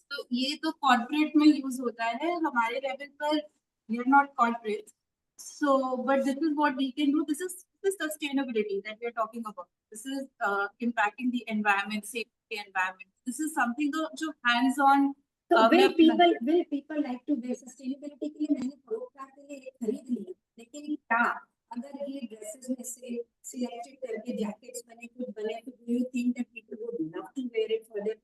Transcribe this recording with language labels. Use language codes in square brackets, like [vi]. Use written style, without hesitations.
[hi] तो ये तो कॉर्पोरेट में यूज होता है, हमारे लेवल पर [en] We are not corporate. So, but this is what we can do. This is the sustainability that we are talking about. This is impacting the environment, safety the environment. This is something [hi] जो [en] hands-on. So [hi] मैं [en] will people like to wear sustainability [hi] के लिए? मैंने programme के लिए एक खरीद लिया, लेकिन क्या अगर ये ड्रेसेस में से सिलेक्टेड करके जैकेट्स बने कुछ बने तो [en] do you think that people would love to wear it for their